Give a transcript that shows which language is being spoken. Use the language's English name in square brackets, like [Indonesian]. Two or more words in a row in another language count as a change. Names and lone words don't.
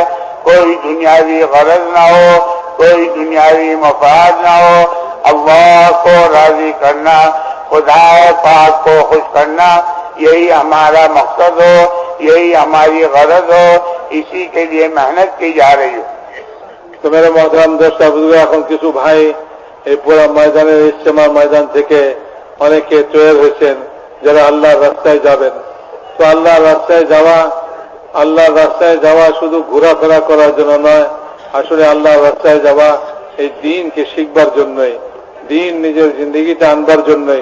[Urdu] کوئی دنیاوی غرض نہ ہو، کوئی دنیاوی مفاد نہ ہو، اللہ کو راضی کرنا، خدا پاک کو خوش کرنا، یہی ہمارا مقصد ہو، یہی ہماری غرض ہو، اسی کے لیے محنت کی جا رہی ہو۔ [Bangla] তো [Urdu] میرے محترم دوست بزرگ, [Bangla] এখন কিছু ভাই এই পুরো ময়দানের ইজতেমার ময়দান থেকে অনেকে তৈরি হয়েছেন যারা আল্লাহর রাস্তায় যাবেন। তো আল্লাহর রাস্তায় যাওয়া আল্লাহর রাস্তায় যাওয়া শুধু ঘোরাফেরা করার জন্য নয়, আসলে আল্লাহর রাস্তায় যাওয়া এই দ্বীনকে শিখবার জন্যই, দ্বীন নিজের জিন্দগিতে আনবার জন্যই।